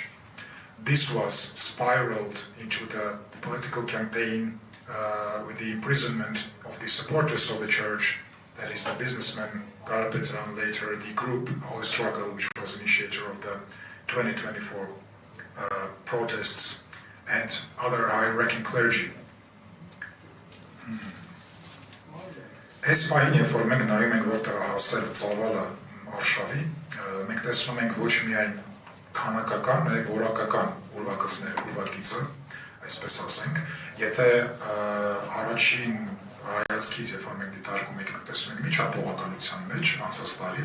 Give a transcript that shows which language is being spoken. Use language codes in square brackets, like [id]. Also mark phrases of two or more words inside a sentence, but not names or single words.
[en] This was spiraled into the political campaign with the imprisonment of the supporters of the church, that is the businessman Karapetyan, later the group Holy Struggle, which was initiator of the 2024 protests, and other high-ranking clergy. [hy] Այս պահին, երբ որ մենք նայում ենք որտեղ հասել ծավալը արշավի, մենք տեսնում ենք ոչ միայն քանակական, այլ որակական ուրվագիծը, այսպես ասենք, եթե առաջին հայացքից, երբ որ մենք դիտարկում ենք, տեսնում ենք միջապողականության մեջ անցած տարի,